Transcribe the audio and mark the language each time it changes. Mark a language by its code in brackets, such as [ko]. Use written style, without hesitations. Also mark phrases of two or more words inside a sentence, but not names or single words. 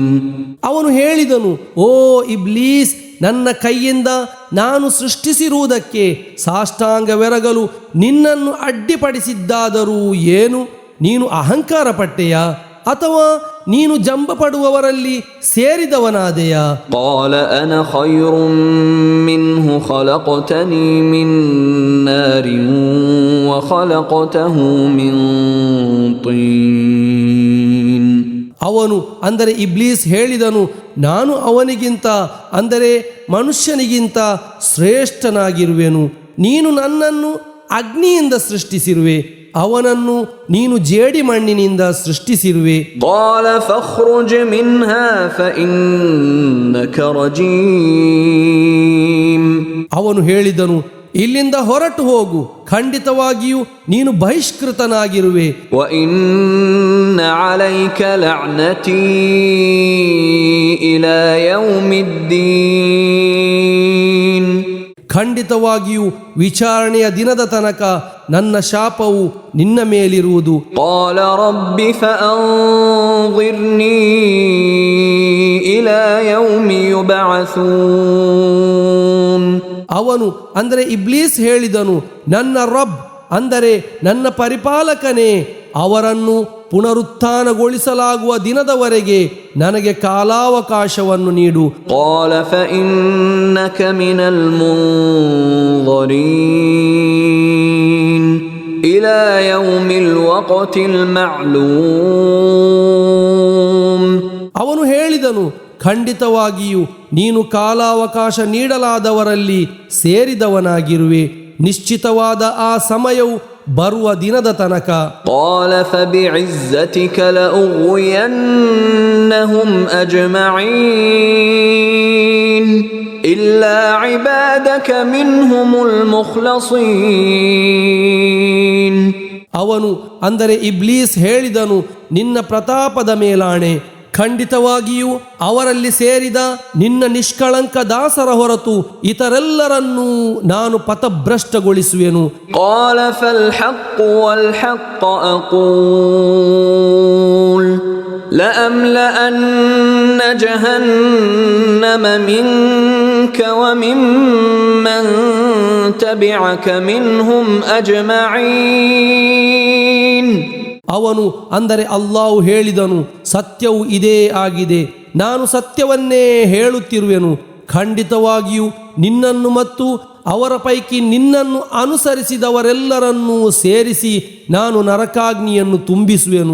[kn] ಅವನು ಹೇಳಿದನು, ಓ ಇಬ್ಲೀಸ್, ನನ್ನ ಕೈಯಿಂದ ನಾನು ಸೃಷ್ಟಿಸಿರುವುದಕ್ಕೆ ಸಾಷ್ಟಾಂಗವೆರಗಲು ನಿನ್ನನ್ನು ಅಡ್ಡಿಪಡಿಸಿದ್ದಾದರೂ ಏನು, ನೀನು ಅಹಂಕಾರ ಪಟ್ಟೆಯಾ ಅಥವಾ ನೀನು ಜಂಬ ಪಡುವವರಲ್ಲಿ ಸೇರಿದವನಾದೆಯಾ? [ar] قال أنا خير منه خلقتني من نار وخلقته من طين. [kn] ಅವನು ಅಂದರೆ ಇಬ್ಲೀಸ್ ಹೇಳಿದನು, ನಾನು ಅವನಿಗಿಂತ ಅಂದರೆ ಮನುಷ್ಯನಿಗಿಂತ ಶ್ರೇಷ್ಠನಾಗಿರುವೆನು, ನೀನು ನನ್ನನ್ನು ಅಗ್ನಿಯಿಂದ ಸೃಷ್ಟಿಸಿರುವೆ, ಅವನನ್ನು ನೀನು ಜೇಡಿ ಮಣ್ಣಿನಿಂದ ಸೃಷ್ಟಿಸಿರುವೆ. [ar] قال فاخرج منها فإنك رجيم. [kn] ಅವನು ಹೇಳಿದನು, ಇಲ್ಲಿಂದ ಹೊರಟು ಹೋಗು, ಖಂಡಿತವಾಗಿಯೂ ನೀನು ಬಹಿಷ್ಕೃತನಾಗಿರುವೆ. [ar] وإن عليك لعنتي إلى يوم الدين. [kn] ಖಂಡಿತವಾಗಿಯೂ ವಿಚಾರಣೆಯ ದಿನದ ತನಕ ನನ್ನ ಶಾಪವು ನಿನ್ನ ಮೇಲಿರುವುದು. [ar] قال رب فأنظرني إلى يوم يبعثون. [kn] ಅವನು ಅಂದರೆ ಇಬ್ಲೀಸ್ ಹೇಳಿದನು, ನನ್ನ ರಬ್ ಅಂದರೆ ನನ್ನ ಪರಿಪಾಲಕನೇ, ಅವರನ್ನು ಪುನರುತ್ಥಾನಗೊಳಿಸಲಾಗುವ ದಿನದವರೆಗೆ ನನಗೆ ಕಾಲಾವಕಾಶವನ್ನು ನೀಡು. [ar] قال فإنك من المنظرين إلى يوم الوقت المعلوم. [kn] ಅವನು ಹೇಳಿದನು, ಖಂಡಿತವಾಗಿಯೂ ನೀನು ಕಾಲಾವಕಾಶ ನೀಡಲಾದವರಲ್ಲಿ ಸೇರಿದವನಾಗಿರುವೆ, ನಿಶ್ಚಿತವಾದ ಆ ಸಮಯವು ಬರುವ ದಿನದ ತನಕ. [ar] قال فبعزتك لأغوينهم أجمعين إلا عبادك منهم المخلصين. [kn] ಅವನು ಅಂದರೆ ಇಬ್ಲೀಸ್ ಹೇಳಿದನು, ನಿನ್ನ ಪ್ರತಾಪದ ಮೇಲಾಣೆ, ಖಂಡಿತವಾಗಿಯೂ ಅವರಲ್ಲಿ ಸೇರಿದ ನಿನ್ನ ನಿಷ್ಕಳಂಕ ದಾಸರ ಹೊರತು ಇತರೆಲ್ಲರನ್ನೂ ನಾನು ಪಥಭ್ರಷ್ಟಗೊಳಿಸುವೆನು. [ar] قال فالحق والحق أقول لأملأن جهنم منك وممن تبعك منهم أجمعين. [kn] ಅವನು ಅಂದರೆ ಅಲ್ಲಾಹು ಹೇಳಿದನು, ಸತ್ಯವು ಇದೇ ಆಗಿದೆ, ನಾನು ಸತ್ಯವನ್ನೇ ಹೇಳುತ್ತಿರುವೆನು, ಖಂಡಿತವಾಗಿಯೂ ನಿನ್ನನ್ನು ಮತ್ತು ಅವರ ಪೈಕಿ ನಿನ್ನನ್ನು ಅನುಸರಿಸಿದವರೆಲ್ಲರನ್ನೂ ಸೇರಿಸಿ ನಾನು ನರಕಾಗ್ನಿಯನ್ನು ತುಂಬಿಸುವೆನು.